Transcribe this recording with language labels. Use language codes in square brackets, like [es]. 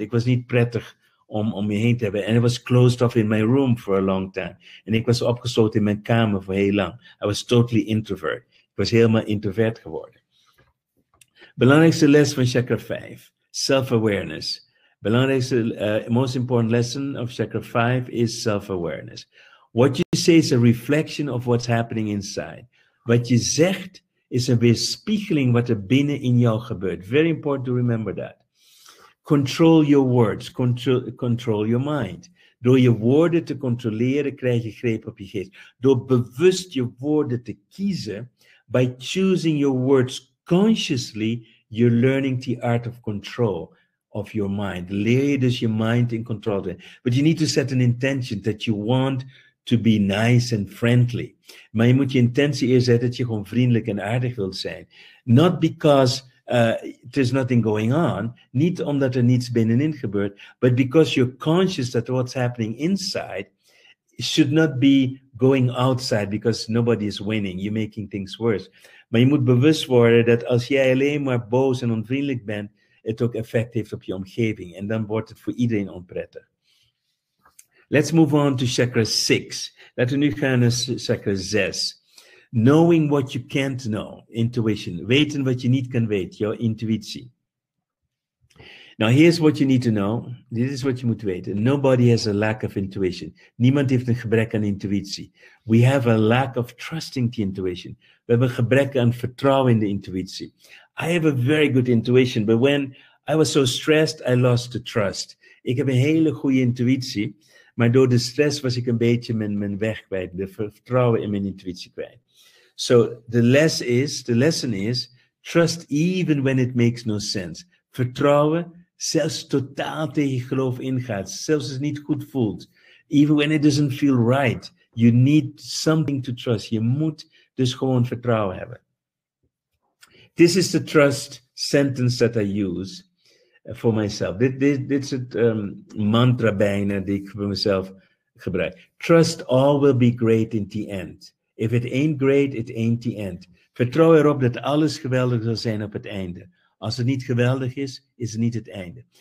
[nl] Ik was niet prettig om me heen te hebben. [en] And I was closed off in my room for a long time. [nl] En ik was opgesloten in mijn kamer voor heel lang. [en] I was totally introvert. [nl] Ik was helemaal introvert geworden. Belangrijkste les van Chakra 5. [en] Self-awareness. [nl] Belangrijkste, [en] most important lesson of Chakra 5 is self-awareness. What you say is a reflection of what's happening inside. [nl] Wat je zegt is een weerspiegeling wat er binnen in jou gebeurt. [en] Very important to remember that. Control your words, control your mind. [nl] Door je woorden te controleren krijg je greep op je geest. Door bewust je woorden te kiezen, [en] by choosing your words consciously, you're learning the art of control of your mind. [nl] Leer je dus je mind in control te. [en] But you need to set an intention that you want to be nice and friendly. [nl] Maar je moet je intentie eerst zetten dat je gewoon vriendelijk en aardig wilt zijn. [en] Not because there's nothing going on. [nl] Niet omdat er niets binnenin gebeurt. [en] But because you're conscious that what's happening inside should not be going outside because nobody is winning. You're making things worse. [nl] Maar je moet bewust worden dat als jij alleen maar boos en onvriendelijk bent, het ook effect heeft op je omgeving. En dan wordt het voor iedereen onprettig. [en] Let's move on to chakra 6. [nl] Laten we nu gaan naar chakra 6. [en] Knowing what you can't know. Intuition. [nl] Weten wat je niet kan weten. Jouw intuïtie. [en] Now here's what you need to know. [nl] Dit is wat je moet weten. [en] Nobody has a lack of intuition. [nl] Niemand heeft een gebrek aan intuïtie. [en] We have a lack of trusting the intuition. [nl] We hebben een gebrek aan vertrouwen in de intuïtie. [en] I have a very good intuition, but when I was so stressed, I lost the trust. [nl] Ik heb een hele goede intuïtie, maar door de stress was ik een beetje mijn weg kwijt, de vertrouwen in mijn intuïtie kwijt. [en] So the lesson is, Trust even when it makes no sense. [nl] Vertrouwen, zelfs totaal tegen geloof ingaat. Zelfs als het niet goed voelt. [en] Even when it doesn't feel right. You need something to trust. [nl] Je moet dus gewoon vertrouwen hebben. [en] This is the trust sentence that I use for myself. [nl] Dit is het mantra bijna die ik voor mezelf gebruik. [en] Trust all will be great in the end. If it ain't great, it ain't the end. [nl] Vertrouw erop dat alles geweldig zal zijn op het einde. Als het niet geweldig is, is het niet het einde.